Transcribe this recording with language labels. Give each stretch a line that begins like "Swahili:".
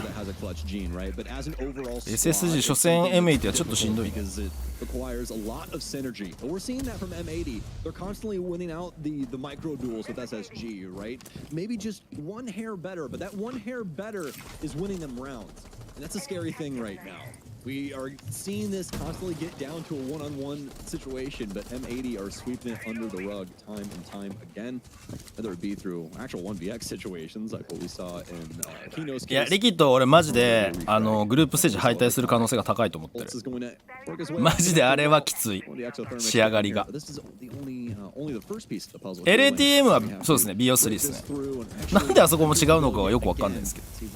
Japanese: SSG 初戦 M80 はちょっとしんどいね。
English: We are seeing this constantly get down to a one-on-one situation, but M80 are sweeping it under the rug time and time again. Whether it be through actual 1vx situations, like what we saw in Kino's case.
Japanese: いや、リキッド俺マジでグループステージ敗退する可能性が高いと思ってる。マジであれはきつい。仕上がりが。LATM はそうですね、BO3 ですね。なんであそこも違うのかはよくわかんないですけど。